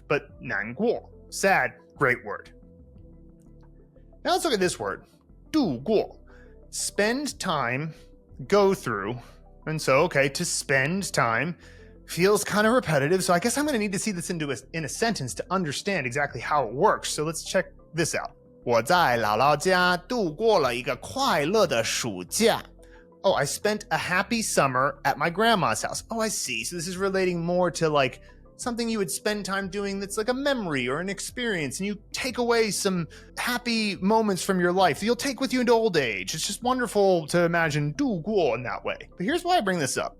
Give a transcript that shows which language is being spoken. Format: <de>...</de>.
<en>But 难过, sad, great word. Now let's look at this word, 度过. Spend time, go through. And so, okay, to spend time feels kind of repetitive. So I guess I'm going to need to see this in a sentence to understand exactly how it works. So let's check this out.</en> <zh>我在姥姥家度过了一个快乐的暑假.</zh> <en>Oh, I spent a happy summer at my grandma's house. Oh, I see. So this is relating more to like something you would spend time doing that's like a memory or an experience, and you take away some happy moments from your life that you'll take with you into old age. It's just wonderful to imagine 度过 in that way. But here's why I bring this up.</en>